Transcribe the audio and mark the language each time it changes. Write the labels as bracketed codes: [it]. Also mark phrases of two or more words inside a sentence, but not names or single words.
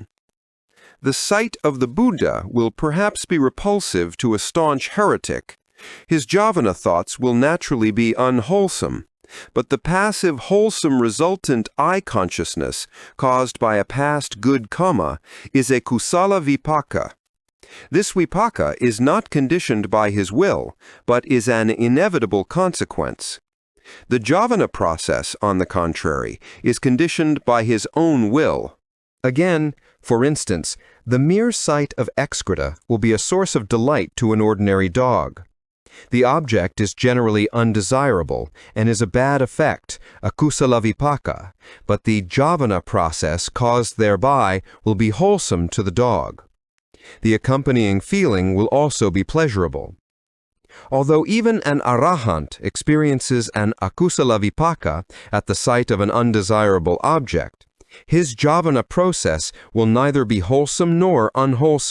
[en] The sight of the Buddha will perhaps be repulsive to a staunch heretic. His jhavana thoughts will naturally be unwholesome, but the passive wholesome resultant I consciousness caused by a past good karma is a [pi] kusala vipaka. [en] This vipaka is not conditioned by his will, but is an inevitable consequence. The jhavana process, on the contrary, is conditioned by his own will. Again, for instance, the mere sight of excreta will be a source of delight to an ordinary dog. The object is generally undesirable and is a bad effect, a [pi] kusala vipaka, [en] but the jhavana process caused thereby will be wholesome to the dog. The accompanying feeling will also be pleasurable. Although even an arahant experiences an [pi] akusala vipaka [en] at the sight of an undesirable object, his jhavana process will neither be wholesome nor unwholesome.